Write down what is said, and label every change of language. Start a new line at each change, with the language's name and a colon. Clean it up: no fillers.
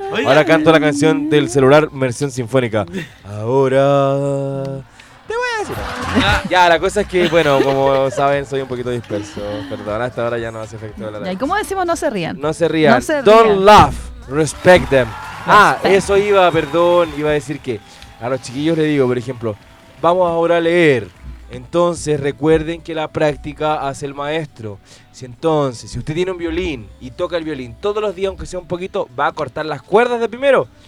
Spanish: Ahora canto la canción del celular, versión sinfónica. Ahora. Ya, la cosa es que, bueno, como saben, soy un poquito disperso. Perdón, hasta ahora ya no hace efecto la radio. ¿Y cómo decimos no se rían? No se rían. No se rían.
English: Don't laugh, respect them.
Spanish: Iba a decir que a los chiquillos le digo, por ejemplo, vamos ahora a leer. Entonces, recuerden que la práctica hace el maestro. Si usted tiene un violín y toca el violín todos los días, aunque sea un poquito, va a cortar las cuerdas de primero.